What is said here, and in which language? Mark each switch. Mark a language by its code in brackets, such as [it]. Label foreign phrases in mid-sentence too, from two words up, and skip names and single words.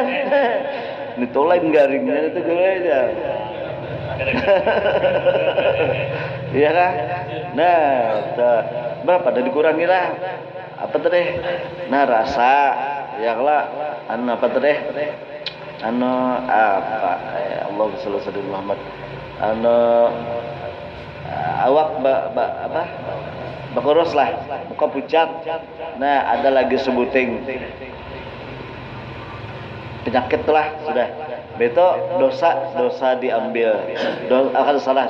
[bjn] Nitolain garingnya itu gue aja. Iya kan? Nah, berapa dah dikurangi lah. Apa tadi? Nah, rasa ya lah anu apa tadi? Anu apa? [ar] يا الله صلى الله عليه محمد. [bjn] Anu awak apa? Bakurus lah, muka pucat. Nah, ada lagi sebuting penyakit lah sudah. Beto dosa diambil. Akan salah.